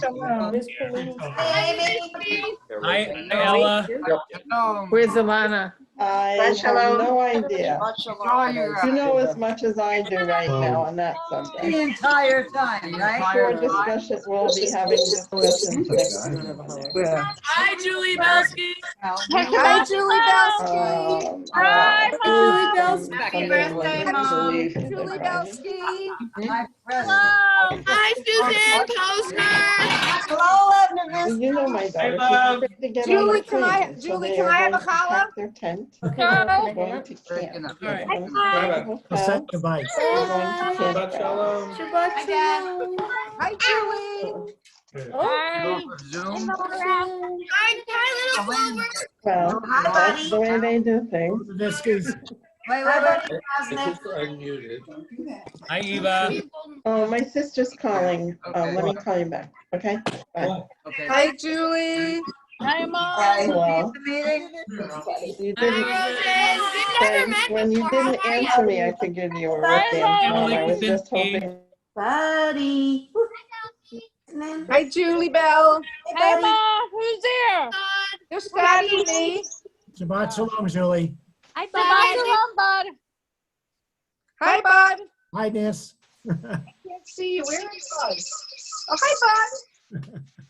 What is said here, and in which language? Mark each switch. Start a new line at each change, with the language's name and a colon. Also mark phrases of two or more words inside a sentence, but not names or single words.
English: Hi, Ella. Where's Alana? I have no idea. You know as much as I do right now on that subject. The entire time, right? Sure, discussions, we'll be having discussions next week. Hi, Julie Belsky. Hi, Julie Belsky. Hi, Julie Belsky. Happy birthday, Mom. Julie Belsky. Hi, Suzanne Posner. Hello, Edna. You know my daughter, she's quick to get on Julie, the can I- plane, so Julie, they can are I have a going to challah? pack their tent. Okay. They're going to camp. They're going to the hotel. Goodbye. They're going to campground.
Hebrew: Shabbat Shalom.
English: Hi, Julie. Zoom. Well, that's the way they do things. Wait. Hi, Eva. Oh, my sister's calling. Let me call you back. Okay? Bye. Okay. Hi, Julie. Hi, Mom. Hello. You didn't. Thanks. When you didn't answer me, I figured you were with Dan. I was just hoping. Buddy. Hi, Julie Bell. Hey, Mom. Who's there? Just Scotty and me.
Hebrew: Shabbat shalom,
English: Julie. Hi, Shabbat. Bud. Hi, Bud. Hi, Nis. Can't see you. Where are you? Oh, hi, Bud.